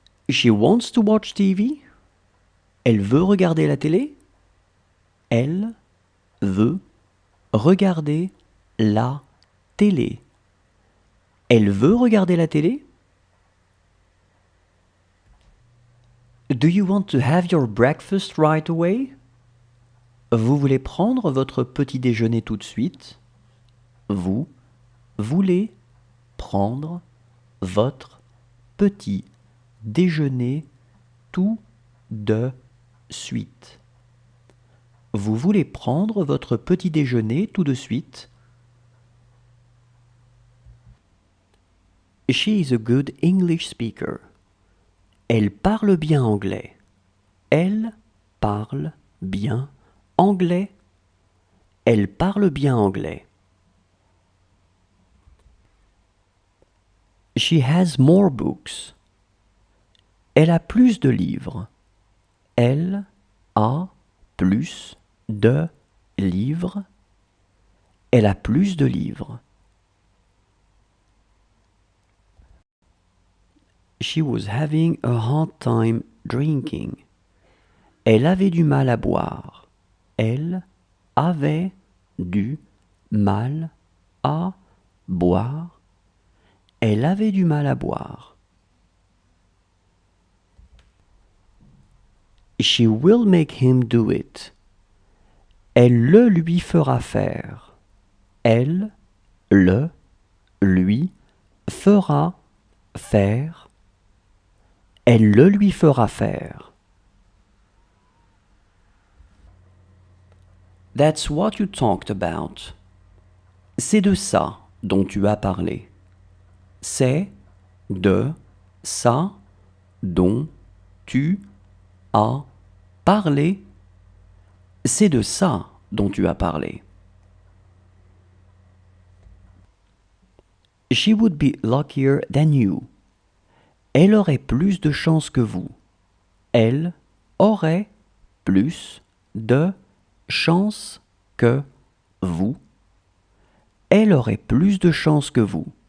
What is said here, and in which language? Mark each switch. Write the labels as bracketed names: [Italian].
[English] She wants to watch TV. [French] Elle veut regarder la télé. Elle veut regarder la télé. Elle veut regarder la télé. [English] Do you want to have your breakfast right away? [French] Vous voulez prendre votre petit déjeuner tout de suite? Vous voulez prendre votre petit déjeuner tout de suite. Vous voulez prendre votre petit déjeuner tout de suite? [English] She is a good English speaker. [French] Elle parle bien anglais. Elle parle bien anglais. Elle parle bien anglais. [English] She has more books. [French] Elle a plus de livres. Elle a plus de livres. Elle a plus de livres. [English] She was having a hard time drinking. [French] Elle avait du mal à boire. Elle avait du mal à boire. Elle avait du mal à boire. [English] She will make him do it. [French] Elle le lui fera faire. Elle le lui fera faire. Elle le lui fera faire. [English] That's what you talked about. [French] C'est de ça dont tu as parlé. C'est de ça dont tu as parlé. C'est de ça dont tu as parlé. [English] She would be luckier than you. [French] Elle aurait plus de chance que vous. Elle aurait plus de chance que vous. Elle aurait plus de chance que vous.